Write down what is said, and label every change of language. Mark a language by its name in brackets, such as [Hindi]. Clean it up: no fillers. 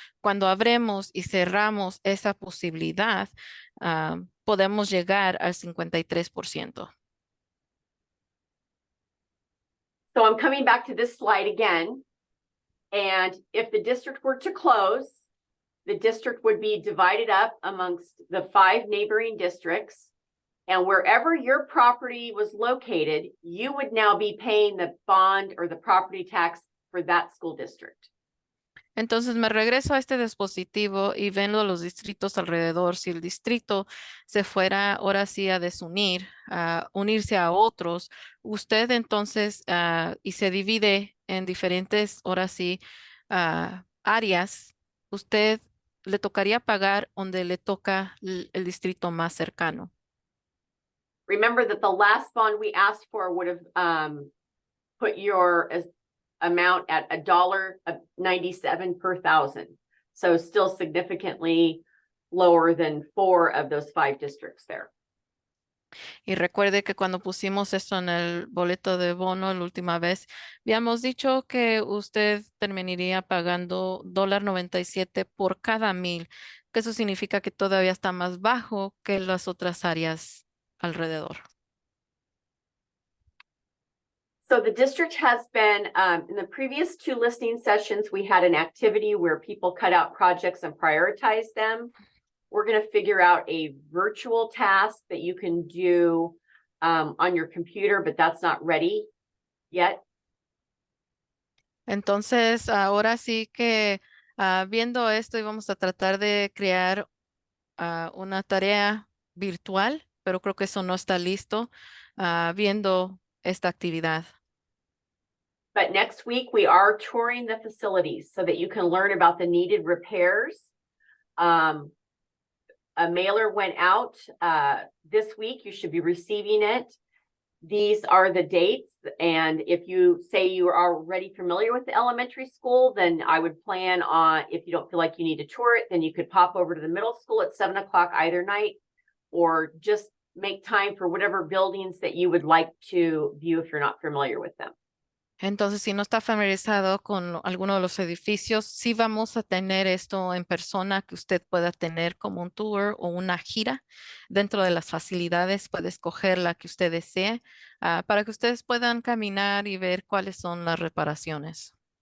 [Spanish] Cuando abremos y cerramos esa posibilidad, podemos llegar al 53%. [English] So I'm coming back to this slide again. And if the district were to close, the district would be divided up amongst the 5 neighboring districts. And wherever your property was located, you would now be paying the bond or the property tax for that school district. [Spanish] Entonces me regreso a este dispositivo y vendo los distritos alrededor. Si el distrito se fuera ahora sí a desunir, a unirse a otros, usted entonces y se divide en diferentes, ahora sí, áreas, usted le tocaría pagar donde le toca el distrito más cercano. [English] Remember that the last bond we asked for would have put your amount at $1.97 per thousand. So still significantly lower than 4 of those 5 districts there. [Spanish] Y recuerde que cuando pusimos esto en el boleto de bono la última vez, habíamos dicho que usted terminaría pagando $1.97 por cada 1,000, que eso significa que todavía está más bajo que las otras áreas alrededor. [English] So the district has been, in the previous 2 listening sessions, we had an activity where people cut out projects and prioritize them. We're going to figure out a virtual task that you can do on your computer, but that's not ready yet. [Spanish] Entonces, ahora sí que viendo esto, íbamos a tratar de crear una tarea virtual, pero creo que eso no está listo viendo esta actividad. [English] But next week, we are touring the facilities so that you can learn about the needed repairs. A mailer went out this week. You should be receiving it. These are the dates. And if you say you are already familiar with the elementary school, then I would plan on, if you don't feel like you need to tour it, then you could pop over to the middle school at 7 o'clock either night, or just make time for whatever buildings that you would like to view if you're not familiar with them. [Spanish] Entonces, si no está familiarizado con alguno de los edificios, sí vamos a tener esto en persona que usted pueda tener como un tour o una gira dentro de las facilidades. Puede escoger la que usted desee para que ustedes puedan caminar y ver cuáles son las reparaciones.